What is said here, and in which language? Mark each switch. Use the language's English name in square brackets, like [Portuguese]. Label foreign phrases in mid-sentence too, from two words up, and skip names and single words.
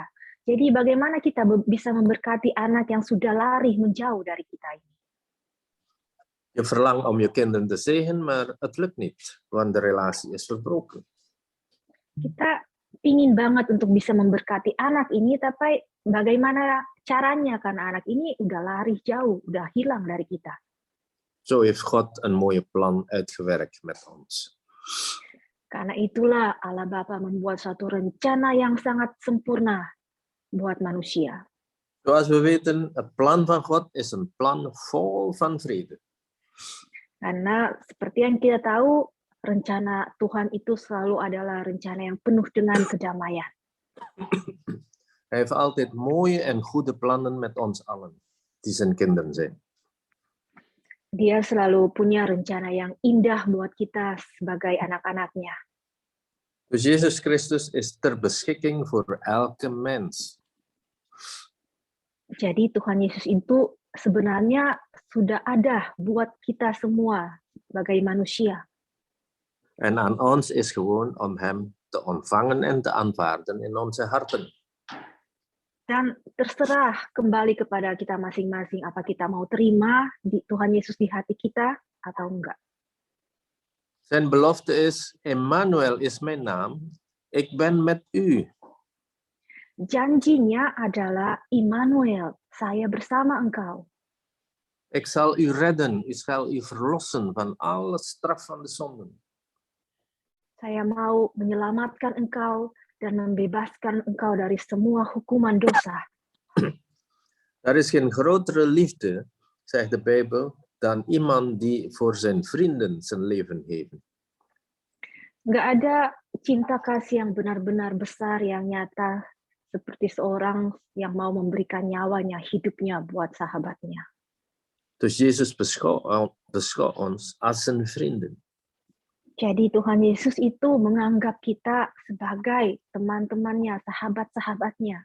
[Indonesian] Jadi bagaimana kita bisa memberkati anak yang sudah lari menjauh dari kita ini? [Dutch] Je verlangt om je kinderen te zegenen, maar het lukt niet, want de relatie is verbroken. [Indonesian] Kita ingin banget untuk bisa memberkati anak ini, tapi bagaimana caranya karena anak ini udah lari jauh, udah hilang dari kita. [Dutch] Zo heeft God een mooie plan uitgewerkt met ons. [Indonesian] Karena itulah Allah Bapa membuat suatu rencana yang sangat sempurna buat manusia. [Dutch] Zoals we weten, het plan van God is een plan vol van vrede. [Indonesian] Karena seperti yang kita tahu, rencana Tuhan itu selalu adalah rencana yang penuh dengan kedamaian. [Dutch] Hij heeft altijd mooie en goede plannen met ons allen, die zijn kinderen zijn. [Indonesian] Dia selalu punya rencana yang indah buat kita sebagai anak-anaknya. [Dutch] Dus Jezus Christus is ter beschikking voor elke mens. [Indonesian] Jadi Tuhan Yesus itu sebenarnya sudah ada buat kita semua sebagai manusia. [Dutch] En aan ons is gewoon om hem te ontvangen en te aanvaarden in onze harten. [Indonesian] Dan terserah kembali kepada kita masing-masing, apa kita mau terima di Tuhan Yesus di hati kita atau enggak. [Dutch] Zijn belofte is, Emmanuel is mijn naam, ik ben met u. [Indonesian] Janjinya adalah Immanuel, saya bersama engkau. [Dutch] Ik zal u redden, ik zal u verlossen van alle straf van de zonden. [Indonesian] Saya mau menyelamatkan engkau dan membebaskan engkau dari semua hukuman dosa. [Dutch] Er is geen grotere liefde, zegt de Bijbel, dan iemand die voor zijn vrienden zijn leven geeft. [Indonesian] Nggak ada cinta kasih yang benar-benar besar, yang nyata, seperti seorang yang mau memberikan nyawanya, hidupnya buat sahabatnya. [Dutch] Dus Jezus beschouwt ons als zijn vrienden. [Indonesian] Jadi Tuhan Yesus itu menganggap kita sebagai teman-temannya, sahabat-sahabatnya.